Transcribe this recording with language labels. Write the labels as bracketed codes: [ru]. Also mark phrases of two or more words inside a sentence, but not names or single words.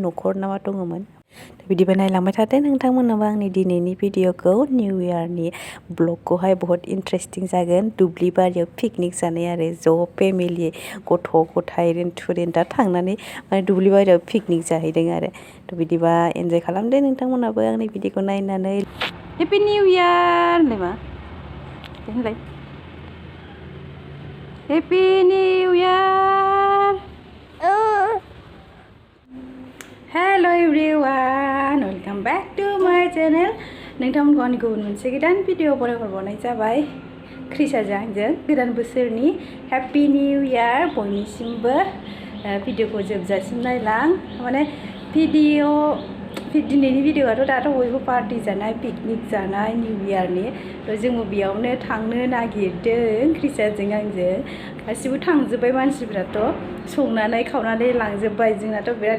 [brx] न'खर ना मा दङमोन बिदिबा नायलांबाय थादो नोंथांमोनाबो आंनि दिनैनि भिडिअखौ [en] new year blog [brx] बहुत इन्टारेस्टिं जागोन दुब्लि बारियाव पिकनिक जानाय आरो ज' फेमिलि गथ' गथाय रेन्टुरेन्ट दा थांनानै माने दुब्लि बारियाव पिकनिक जाहैदों आरो थ' बिदिबा एन्जय खालामदो नोंथांमोनाबो आंनि भिडिअखौ नायनानै [en] happy new year [brx] होनलाय मा होनलाय [en] happy new year hello everyone welcome back to my channel [brx] नोंथांमोनखौ आंनि गुबुन मोनसे गोदान भिडिअ बरायहरबावनाय जाबाय क्रिसाजों आंजों गोदान बोसोरनि [en] happy new year [brx] बयनिसिमबो भिडिअखौ जोबजासिम नायलां माने दिनैनि भिडिअआथ' दाथ' बयबो पार्टि जानाय पिकनिक जानाय [en] new year [brx] थ' जोंबो बेयावनो थांनो नागिरदों क्रिसाजों आंजों गासिबो थांजोब्बाय मानसिफ्राथ' संनानै खावनानै लांजोब्बाय जोंनाथ' बिराद